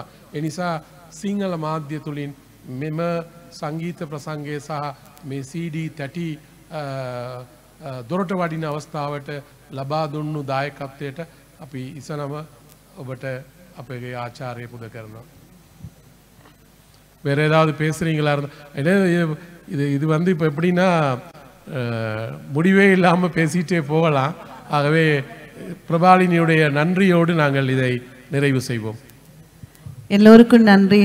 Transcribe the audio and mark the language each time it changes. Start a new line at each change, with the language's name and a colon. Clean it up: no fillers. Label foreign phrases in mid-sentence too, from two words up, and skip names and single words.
Sinhala: ඒ නිසා සිංහල මාධ්‍ය තුලින් මෙම සංගීත ප්‍රසංගය සහ මේ CD තැටි දොරට වඩින අවස්ථාවට ලබා දුන්නු දායකත්වයට අපි ඉසනම ඔබට අපේ ආචාර්ය පුද කරනවා.
Tamil: வேறு ஏதாவது பேசுகிறீங்களா இருந்தால் இது வந்து இப்போ எப்படின்னா முடிவே இல்லாமல் பேசிகிட்டே போகலாம். ஆகவே பிரபாலினியுடைய நன்றியோடு நாங்கள் இதை நிறைவு செய்வோம். எல்லோருக்கும் நன்றி.